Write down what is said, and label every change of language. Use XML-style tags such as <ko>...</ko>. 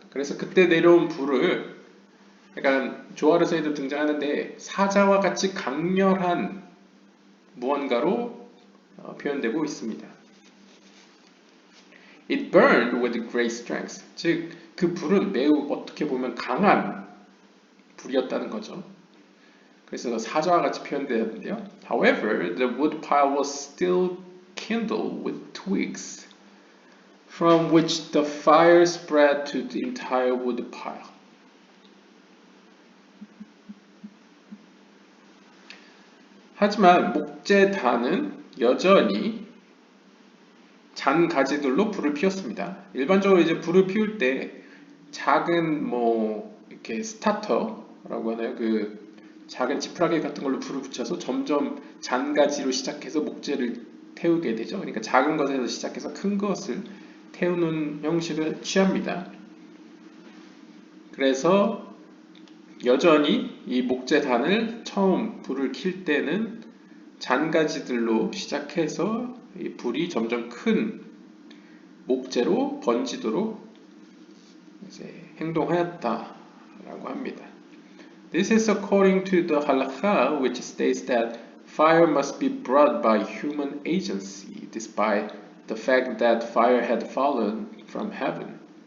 <ko>그래서 그때 내려온 불을 약간 조아르서에도 등장하는데 사자와 같이 강렬한 무언가로 표현되고 있습니다.</ko> <en>It burned with great strength.</en> <ko>즉, 그 불은 매우 어떻게 보면 강한 불이었다는 거죠. 그래서 사자와 같이 표현되었는데요.</ko> <en>However, the wood pile was still kindled with twigs, from which the fire spread to the entire wood pile.</en> <ko>하지만 목재단은 여전히 잔 가지들로 불을 피웠습니다. 일반적으로 이제 불을 피울 때 작은 이렇게 스타터라고 하나요? 그 작은 지푸라기 같은 걸로 불을 붙여서 점점 잔가지로 시작해서 목재를 태우게 되죠. 그러니까 작은 것에서 시작해서 큰 것을 태우는 형식을 취합니다. 그래서 여전히 이 목재단을 처음 불을 킬 때는 잔가지들로 시작해서 이 불이 점점 큰 목재로 번지도록 이제 행동하였다라고 합니다.</ko> <en>This is according to the halakha, which states that fire must be brought by human agency, despite the fact that fire had fallen from heaven.</en>